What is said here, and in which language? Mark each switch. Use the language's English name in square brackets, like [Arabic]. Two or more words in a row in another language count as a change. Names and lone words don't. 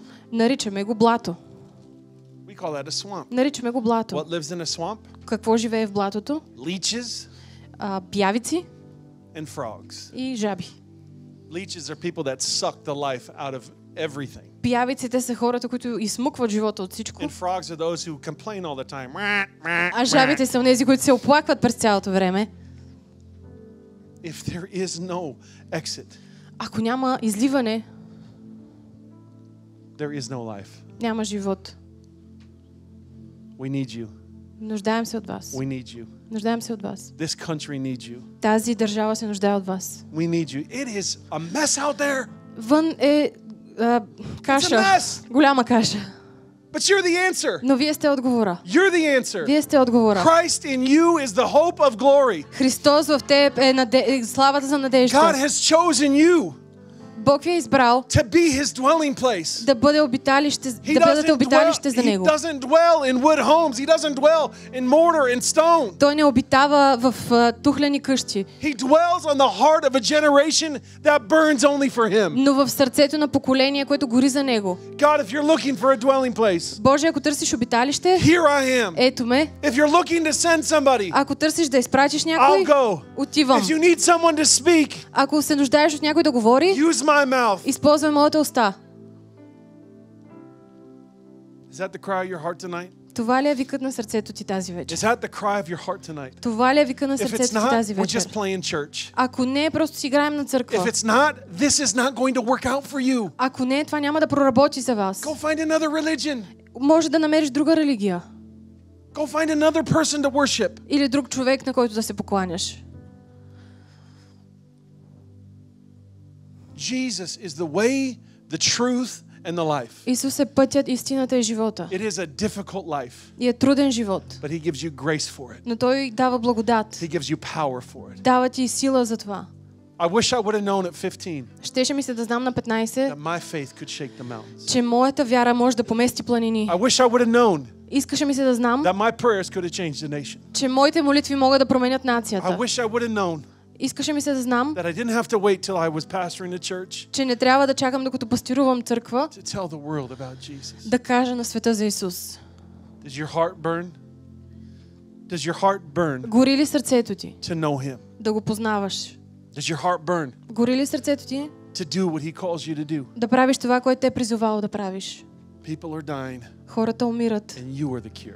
[Bulgarian] Наричаме го блато. [English] We call that a swamp. [Bulgarian] Наричаме го блато. [English] What lives in a swamp? [Bulgarian] Какво живее в блатото? [English] Leeches [Bulgarian] Бявици [English] and frogs. [Bulgarian] и жаби. [English] Leeches are people that suck the life out of everything. [Bulgarian] Пиявиците са хората, които изсмукват живота от всичко. [English] And frogs are those who complain all the time. [Bulgarian] А жабите са онези, които се оплакват през цялото време. [English] If there is no exit, [Bulgarian] Ако няма изливане, [English] there is no life. [Bulgarian] няма живот. [English] We need you. [Bulgarian] Нуждаем се от вас. [English] We need you. [Bulgarian] Нуждаем се от вас. [English] This country needs you. [Bulgarian] Тази държава се нуждае от вас. [English] We need you. It is a mess out there. [Bulgarian] Вън е каша. [English] It's a mess. [Bulgarian] Голяма каша. [English] But you're the answer. [Bulgarian] Но вие сте отговора. [English] You're the answer. [Bulgarian] Вие сте отговора. [English] Christ in you is the hope of glory. [Bulgarian] Христос в теб е славата за [English] God [Bulgarian] надежда. [English] has chosen you [Bulgarian] Бог ви е избрал [English] to be His dwelling place. [Bulgarian] да бъде обиталище, да бъдете обиталище за Него. [English] He doesn't dwell in wood homes. He doesn't dwell in mortar and stone. [Bulgarian] Той не обитава в тухлени къщи, [English] He dwells on the heart of a generation that burns only for Him. [Bulgarian] но в сърцето на поколение, което гори за Него. [English] God, if you're looking for a dwelling place, [Bulgarian] Боже, ако търсиш обиталище, [English] here I am. [Bulgarian] ето ме. [English] If you're looking to send somebody, [Bulgarian] Ако търсиш да изпратиш [English] I'll [Bulgarian] някой, [English] go. [Bulgarian] отивам. [English] If you need someone to speak, [Bulgarian] Ако се нуждаеш от някой да говори, [English] use my my mouth. [Bulgarian] Използвай моята уста. [English] Is that the cry of your heart tonight? [Bulgarian] Това ли е викът на сърцето ти тази вечер? [English] Is that the cry of your heart tonight? [Bulgarian] Това ли е викът на [English] If it's [Bulgarian] сърцето ти [English] not, [Bulgarian] тази [English] we're just [Bulgarian] вечер? [English] playing church. [Bulgarian] Ако не, просто си играем на [English] If [Bulgarian] църква. [English] it's not, this is not going to work out for you. [Bulgarian] Ако не, това няма да проработи за вас. [English] Go find another religion. [Bulgarian] Може да намериш друга религия. [English] Go find another person to worship. [Bulgarian] Или друг човек, на който да се покланяш. [English] Jesus is the way, the truth, and the life. [Bulgarian] Исус е пътят, истината и живота. [English] It is a difficult life, [Bulgarian] И е труден живот. [English] but He gives you grace for it. [Bulgarian] Но Той дава благодат. [English] He gives you power for it. [Bulgarian] Дава ти сила за това. [English] I wish I would have known at 15 [Bulgarian] Щеше ми се да знам на 15, [English] that my faith could shake the mountains. [Bulgarian] че моята вяра може да помести планини. [English] I wish I would have known [Bulgarian] Искаше ми се да знам, [English] that my prayers could have changed the nation. [Bulgarian] че моите молитви могат да променят [English] I [Bulgarian] нацията. [English] wish I would have known [Bulgarian] Искаше ми се да знам, [English] that I didn't have to wait till I was pastoring the church [Bulgarian] че не трябва да чакам докато пастирувам църква, [English] to tell the world about Jesus. [Bulgarian] да кажа на света за Исус. [English] Does your heart burn? Does your heart burn [Bulgarian] Гори ли сърцето ти [English] to know Him? [Bulgarian] да го познаваш? [English] Does your heart burn [Bulgarian] Гори ли сърцето ти [English] to do what He calls you to do? [Bulgarian] да правиш това, което те е призовал да правиш? [English] People are dying, [Bulgarian] Хората умират [English] and you are the cure.